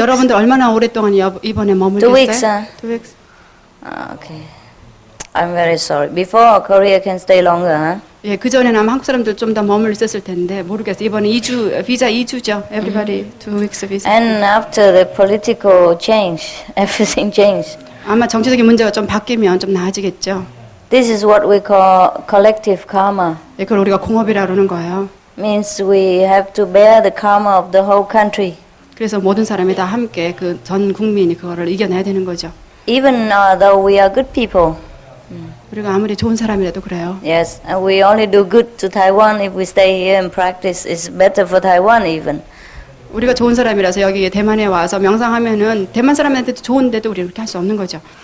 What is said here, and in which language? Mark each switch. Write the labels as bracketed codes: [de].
[ko] 여러분들 얼마나 오랫동안 이번에 머물겠어요? [en] 2 weeks. 2 weeks. Okay. I'm very sorry. Before Korea can stay longer, huh? [ko] 예, 그 전에는 아마 한국 사람들 좀 더 머물 수 있을 텐데 모르겠어요. 이번에 2주 비자 2주죠. [en] Everybody 2 weeks visa. And after the political change, everything changed. [ko] 아마 정치적인 문제가 좀 바뀌면 좀 나아지겠죠. [en] This is what we call collective karma. [ko] 예, 그걸 우리가 공업이라 그러는 거예요. [en] Means we have to bear the karma of the whole country. [ko] 그래서 모든 사람이 다 함께 그 전 국민이 그거를 이겨내야 되는 거죠. [en] Even though we are good people. [ko] 우리가 아무리 좋은 사람이라도 그래요. [en] Yes, and we only do good to Taiwan if we stay here and practice. It's better for Taiwan even. [ko] 우리가 좋은 사람이라서 여기 대만에 와서 명상하면은 대만 사람한테도 좋은데도 우리는 그렇게 할 수 없는 거죠.